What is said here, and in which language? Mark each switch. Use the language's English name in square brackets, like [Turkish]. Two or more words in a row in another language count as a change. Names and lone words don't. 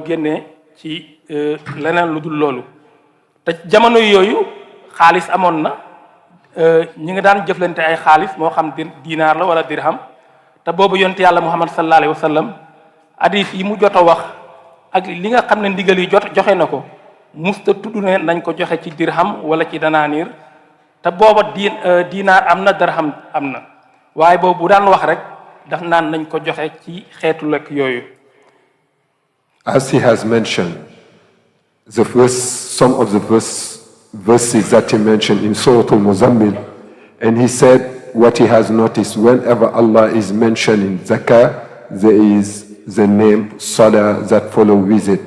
[Wolof] génnee ci leneen lu dul loolu te jamono yooyu xaalis amoon na ñi nga daan jëflante ay xaalis moo xam dinaar la wala dirham te boobu yonent yàlla Muhammad [Arabic] صلى الله عليه وسلم [Wolof] hadith yi mu jot a wax ak li nga xam ne ndigal yi joxe na ko musta tudd ne nañ ko joxe ci dirham wala ci danaaniir te booba dinaar am na dirham am na waaye boobu bu daan wax rek daf naan nañ ko joxe ci xeetu lekk yooyu. [English] As he has mentioned, some of the verses that he mentioned in Surah Al-Muzammil, and he said what he has noticed whenever Allah is mentioning zakah, there is the name salah that follow with it.